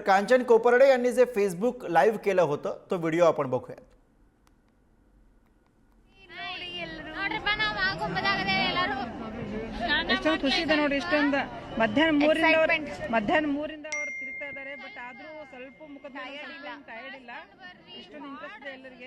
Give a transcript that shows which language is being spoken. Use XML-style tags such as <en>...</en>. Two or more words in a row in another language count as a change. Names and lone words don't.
<mr>कांचन कोपर्डे यांनी जे फेसबुक लाईव्ह केलं होतं तो व्हिडिओ आपण बघूया.</mr> <kn>ಎಷ್ಟೊಂದು ಖುಷಿ ಇದೆ ನೋಡಿ. ಇಷ್ಟೊಂದು ಮಧ್ಯಾಹ್ನ 3ರಿಂದ ಅವರು ತಿರುಗ್ತಾ ಇದ್ದಾರೆ. ಬಟ್ ಆದ್ರೂ ಸ್ವಲ್ಪ ಮುಖದ ಟೈರ್ಡ್ ಇಲ್ಲ. ಇಷ್ಟೊಂದು ಇಂಟ್ರೆಸ್ಟ್ ಇದೆ ಎಲ್ಲರಿಗೆ.</kn>